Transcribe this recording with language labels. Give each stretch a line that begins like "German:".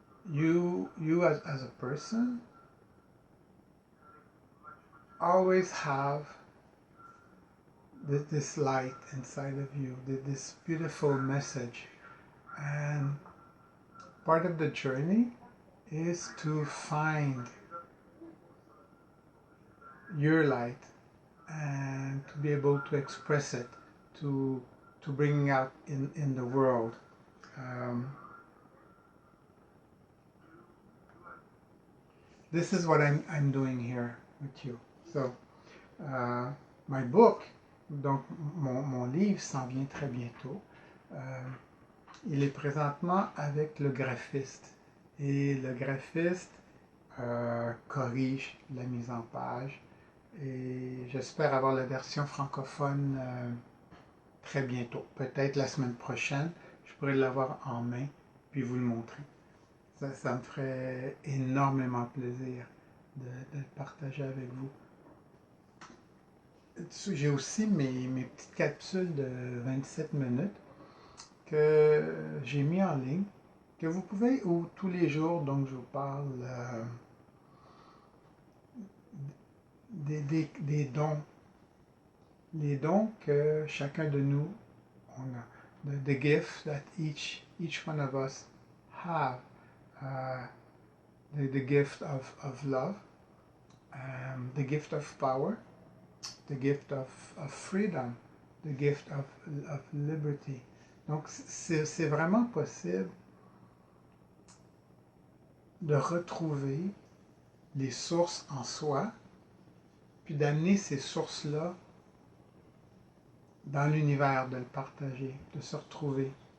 English: You as a person always have this light inside of you, this beautiful message, and part of the journey is to find your light and to be able to express it, to bring it out in the world. This is what I'm doing here with you. So, my book,
French: donc mon livre s'en vient très bientôt. Il est présentement avec le graphiste. Et le graphiste corrige la mise en page. Et j'espère avoir la version francophone très bientôt. Peut-être la semaine prochaine, je pourrais l'avoir en main puis vous le montrer. Ça me ferait énormément plaisir de le partager avec vous. J'ai aussi mes petites capsules de 27 minutes que j'ai mis en ligne, que vous pouvez, ou tous les jours, donc je vous parle des dons. Les dons que chacun de nous on a.
English: The gift that each one of us have. The gift of love, the gift of power, the gift of freedom, the gift of liberty.
French: Donc c'est vraiment possible de retrouver les sources en soi, puis d'amener ces sources-là dans l'univers, de le partager, de se retrouver.